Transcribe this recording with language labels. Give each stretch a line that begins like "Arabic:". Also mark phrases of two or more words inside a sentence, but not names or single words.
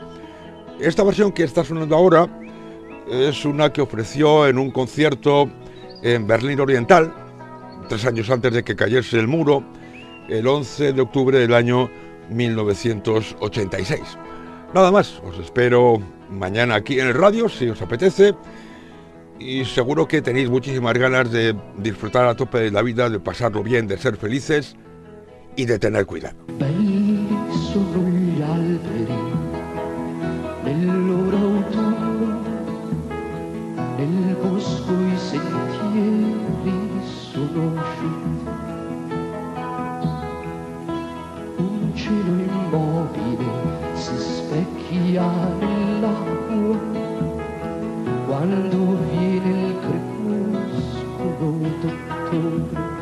Spanish: Esta versión que está sonando ahora es una que ofreció en un concierto en Berlín Oriental, 3 años antes de que cayese el muro, el 11 de octubre del año 1986. Nada más, os espero mañana aquí en el radio, si os apetece, y seguro que tenéis muchísimas ganas de disfrutar a tope de la vida, de pasarlo bien, de ser felices y de tener cuidado.
Italian: Sono gli alberi nel loro autunno, nel bosco I sentieri sono asciutti, un cielo immobile si specchia nell'acqua quando viene il crepuscolo d'ottobre.